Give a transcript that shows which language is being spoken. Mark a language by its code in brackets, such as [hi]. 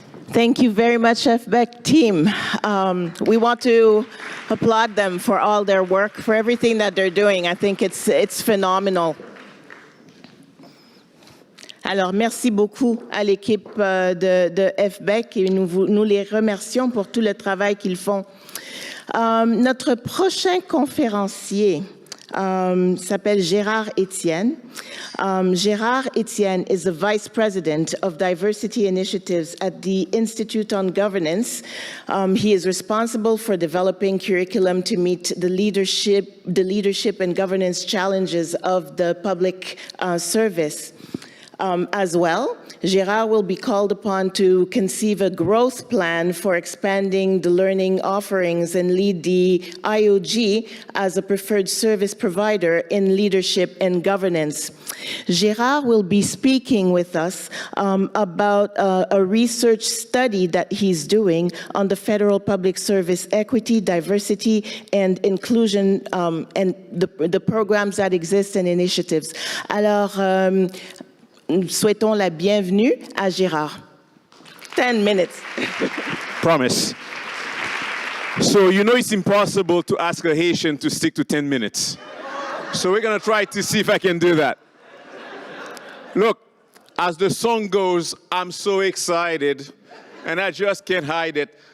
[en] Thank you very much, FBEC team. We want to applaud them for all their work, for everything that they're doing. I think it's phenomenal. [fr] Alors, merci beaucoup à l'équipe de FBEC et nous les remercions pour tout le travail qu'ils font. Notre prochain conférencier s'appelle Gérard Etienne. [en] Gérard Etienne is the Vice President of Diversity Initiatives at the Institute on Governance. He is responsible for developing curriculum to meet the leadership and governance challenges of the public service. As well, Gérard will be called upon to conceive a growth plan for expanding the learning offerings and lead the IOG as a preferred service provider in leadership and governance. Gérard will be speaking with us about a research study that he's doing on the federal public service equity, diversity, and inclusion and the programs that exist and initiatives. [fr] Alors, nous souhaitons la bienvenue à Gérard. [en] 10 minutes. Promise. So you know it's impossible to ask a Haitian to stick to 10 minutes. So we're going to try to see if I can do that. Look, as the song goes, I'm so excited, and I just can't hide it.